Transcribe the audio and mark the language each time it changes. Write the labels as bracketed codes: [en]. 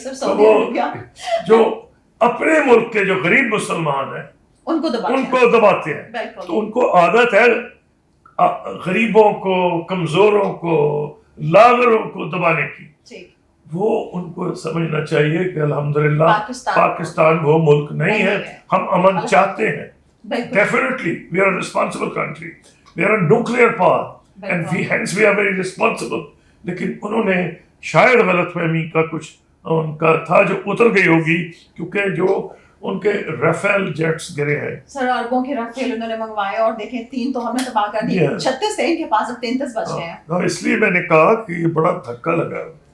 [ur] تو وہ جو اپنے ملک کے جو غریب مسلمان ہیں ان کو دباتے ہیں. تو ان کو عادت ہے غریبوں کو, کمزوروں کو, لاغروں کو دبانے کی. وہ ان کو سمجھنا چاہیے کہ الحمدللہ پاکستان وہ ملک نہیں ہے. ہم امن چاہتے ہیں. [en] Definitely, we are a responsible country. We are a nuclear power, and hence we are very responsible. [ur] لیکن انہوں نے شاید غلط فہمی کا کچھ ان کا تھا جو اتر گئی ہوگی, کیونکہ جو ان کے رافیل جیٹس گرے ہیں. سر اربوں کے رافیل انہوں نے منگوائے, اور دیکھیں 3 تو ہم نے تباہ کر دی, 36 تھے ان کے پاس, اب 33 بچ گئے ہیں. اس لیے میں نے کہا کہ یہ بڑا دھکا لگا.